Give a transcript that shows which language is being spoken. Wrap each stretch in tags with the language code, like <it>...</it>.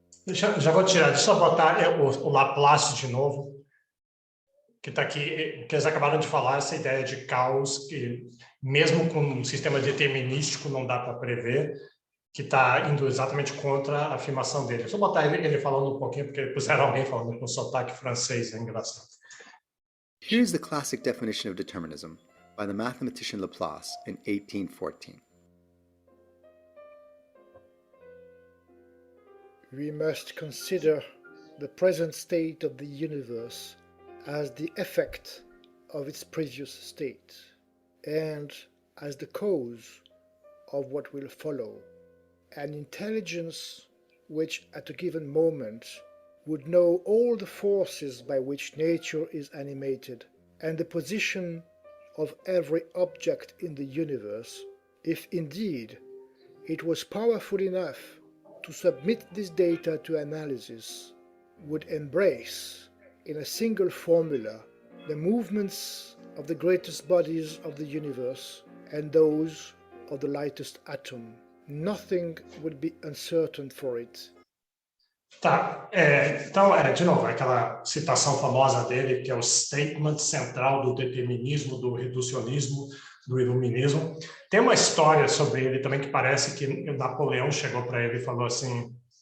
<pt>Já vou tirar, deixa eu botar o Laplace de novo, que está aqui, que eles acabaram de falar, essa ideia de caos, que mesmo com um sistema determinístico não dá para prever, que está indo exatamente contra a afirmação dele. Deixa eu botar ele falando um pouquinho, porque puseram alguém falando com sotaque francês, é engraçado.</pt> <en>Here's the classic definition of determinism by the mathematician Laplace in 1814. We must consider the present state of the universe as the effect of its previous state, and as the cause of what will follow. An intelligence which at a given moment would know all the forces by which nature is animated, and the position of every object in the universe, if indeed it was powerful enough to submit this data to analysis, would embrace in a single formula the movements of the greatest bodies of the universe and those of the lightest atom. Nothing would be uncertain for it.</en> <pt>Tá, então, de novo, aquela citação famosa dele, que é o statement central do determinismo, do reducionismo, do iluminismo. Tem uma história sobre ele também que parece que Napoleão chegou para ele e falou assim,</pt>